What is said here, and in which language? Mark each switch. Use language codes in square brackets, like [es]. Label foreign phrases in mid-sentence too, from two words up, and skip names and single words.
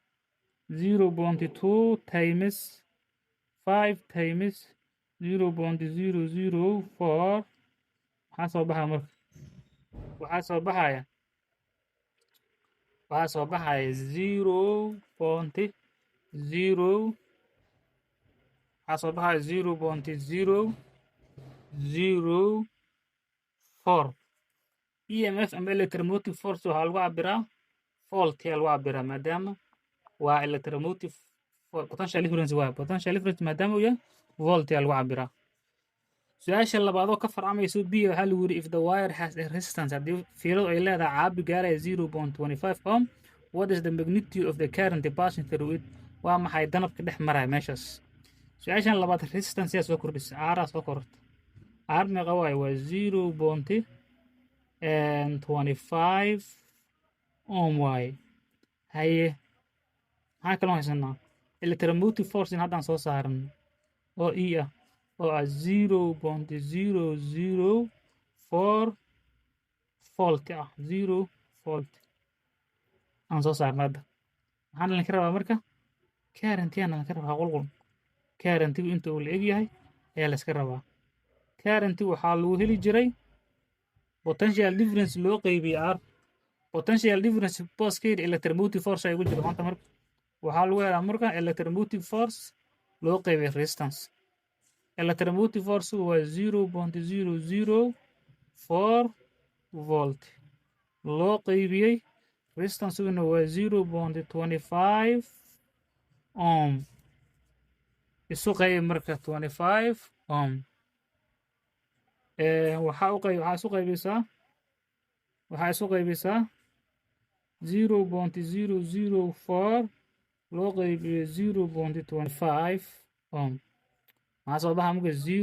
[so] 0.2 times 5 times 0.004 maxaa soo baxaya marka waxaa soo baxaya 0.0 waxaa soo baxaya 0.004 emf ama [en] electromotive force [so] waxaa lagu cabiraa volt ayaa lagu cabiraa maadaama waa [en] electromotive potential difference [so] waa [en] potential difference [so] maadaama uu yahay volt ayaa lagu cabiraa su-aasha labaad oo ka farcamayso b waxaa lagu yiri [en] if the wire has a resistance [so] haddii fiiladu ay leedahay caabi gaaraya 0.25 ohm [en] what is the magnitude of the current passing through it [so] waa maxay danabka dhex maraya meeshaas su-aashan labaad resistance yaa soo kordhisa r soo kororta r meeqa waaye waa 0.25 ohm waaye haye maxaa kaloo haysanaa [en] electromotive force [so] in haddaan soo saaran oo e ah oo ah 0.004 volt ah 0 volt aan soo saarna hadda maxaan idinka rabaa marka current-yaan idinka rabaa qulqul current-igu inta uu la eg yahay ayaa la iska rabaa current waxaa lagu heli jiray [en] potential difference [so] loo qeybiyey r [en] potential difference [so] booskeeda [en] electromotive force [so] ay ugu jiro maanta marka waxaa lagu helaa marka [en] electromotive force [so] loo qeybiyey resistance [en] electromotive force [so] waa 0.004 volt loo qeybiyey resistance-guna waa 0.25 ohm isu qeybi marka 25 ohm waxaa isu qaybisaa 0.004 loo qaybiyo 0.25 ohm maxaa soo baxa marka